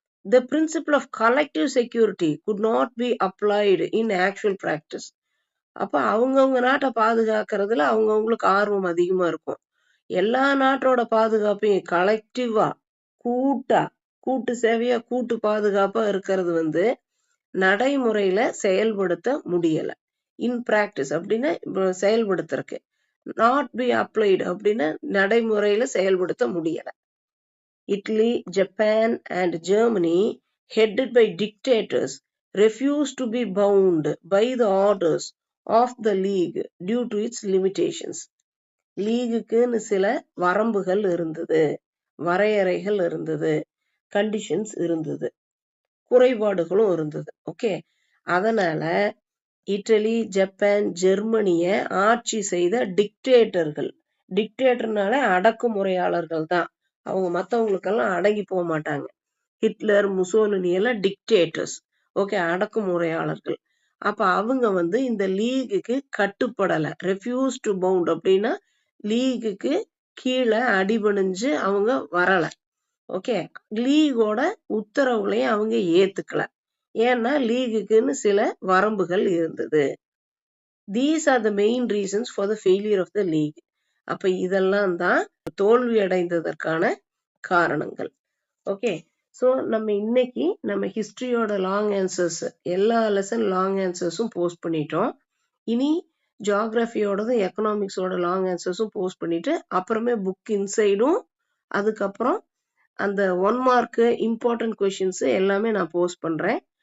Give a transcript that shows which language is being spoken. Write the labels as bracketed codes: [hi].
[en] The principle of collective security could not be applied in actual practice. [ta] அப்ப அவங்கவுங்க நாட்டை பாதுகாக்கிறதுல அவங்கவுங்களுக்கு ஆர்வம் அதிகமா இருக்கும். எல்லா நாட்டோட பாதுகாப்பையும் கலெக்டிவா, கூட்டு சேவையா, கூட்டு பாதுகாப்பா இருக்கிறது நடைமுறையில செயல்படுத்த முடியல. இன் பிராக்டிஸ் அப்படின்னா செயல்படுத்துறதுக்கு, நாட் பி அப்ளைடு அப்படின்னா நடைமுறையில செயல்படுத்த முடியல. [en] Italy, Japan and Germany, headed by dictators, refused to be bound by the orders of the league due to its limitations. [ta] லீகுக்குன்னு சில வரம்புகள் இருந்தது, வரையறைகள் இருந்தது, கண்டிஷன்ஸ் இருந்தது, குறைபாடுகளும் இருந்தது. ஓகே, அதனால இட்டலி, ஜப்பான், ஜெர்மனிய ஆட்சி செய்த டிக்டேட்டர்னால அடக்குமுறையாளர்கள் தான் அவங்க, மற்றவங்களுக்கெல்லாம் அடங்கி போக மாட்டாங்க. ஹிட்லர், முசோலினி எல்லாம் டிக்டேட்டர்ஸ், ஓகே, அடக்குமுறையாளர்கள். அப்ப அவங்க இந்த லீகுக்கு கட்டுப்படல, ரெஃப்யூஸ் டு பவுண்ட் அப்படின்னா லீகுக்கு கீழே அடிபணிஞ்சு அவங்க வரல. ஓகே, லீகோட உத்தரவுகளையும் அவங்க ஏத்துக்கல, ஏன்னா லீகுக்குன்னு சில வரம்புகள் இருந்தது. [en] These are the main reasons for the failure of the league. [ta] அப்ப இதெல்லாம் தான் தோல்வி அடைந்ததற்கான காரணங்கள். ஓகே, ஸோ நம்ம இன்னைக்கு நம்ம ஹிஸ்டரியோட லாங் ஆன்சர்ஸ், எல்லா லெசன் லாங் ஆன்சர்ஸும் போஸ்ட் பண்ணிட்டோம். இனி ஜியாகிரபியோடதும் எக்கனாமிக்ஸோட லாங் ஆன்சர்ஸும் போஸ்ட் பண்ணிட்டு அப்புறமே புக் இன்சைடும், அதுக்கப்புறம் அந்த 1 மார்க் இம்பார்ட்டன்ட் கொஸ்டின்ஸ் எல்லாமே நான் போஸ்ட் பண்றேன்.